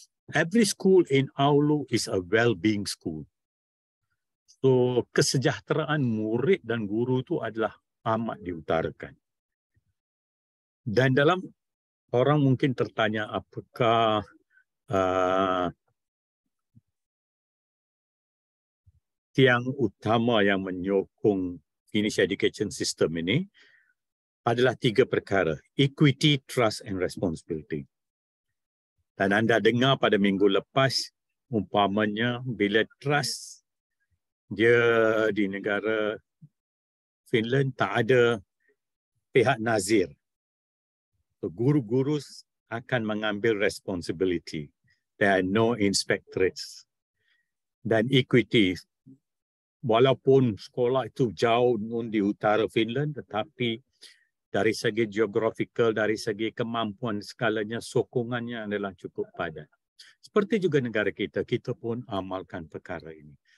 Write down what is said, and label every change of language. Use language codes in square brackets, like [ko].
[en] Every school in Oulu is a well-being school. [ms] So, kesejahteraan murid dan guru itu adalah amat diutarakan. Dan dalam orang mungkin tertanya apakah tiang utama yang menyokong [en] Finnish education system [ms] ini adalah 3 perkara. [en] Equity, trust and responsibility. [ms] Dan anda dengar pada minggu lepas, umpamanya bila trust, dia di negara Finland tak ada pihak nazir. So, guru-guru akan mengambil responsibility. [en] There are no inspectorates. [ms] Dan equity, walaupun sekolah itu jauh di utara Finland, tetapi dari segi geographical, dari segi kemampuan skalanya, sokongannya adalah cukup padat. Seperti juga negara kita, kita pun amalkan perkara ini.